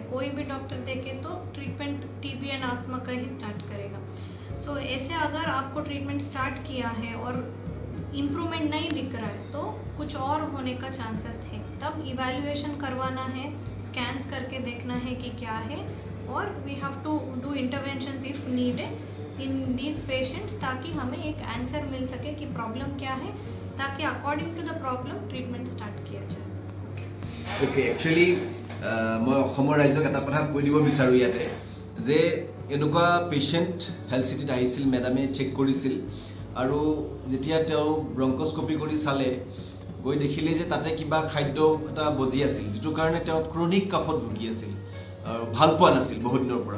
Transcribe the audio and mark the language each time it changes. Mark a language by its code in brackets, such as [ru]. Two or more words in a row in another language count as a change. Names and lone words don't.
[hi] कोई भी डॉक्टर देखे तो [en] treatment TB and asthma [hi] का ही स्टार्ट करेगा। सो ऐसे अगर आपको ट्रीटमेंट स्टार्ट किया है और इम्प्रूवमेंट नहीं दिख रहा है तो कुछ और होने का चांसेस है, तब इवैल्यूएशन करवाना है, स्कैन्स करके देखना है कि क्या है, और [en] we have to do interventions if needed in these patients, [hi] ताकि हमें एक आंसर मिल सके कि प्रॉब्लम क्या है, ताकि [en] according to the problem [hi] ट्रीटमेंट स्टार्ट किया जाए। [en] okay, actually [as] मैं অসমৰ ৰাইজক এটা কথা কৈ দিব বিচাৰোঁ ইয়াতে যে এনেকুৱা পেচেণ্ট হেল্থ চিটিত আহিছিল, মেডামে চেক কৰিছিল আৰু যেতিয়া তেওঁ ব্ৰংকস্কপি কৰি চালে গৈ দেখিলে যে তাতে কিবা খাদ্য এটা বজি আছিল, যিটোৰ কাৰণে তেওঁ [en] chronic coughত [as] ভুগি আছিল আৰু ভাল পোৱা নাছিল বহুত দিনৰ পৰা।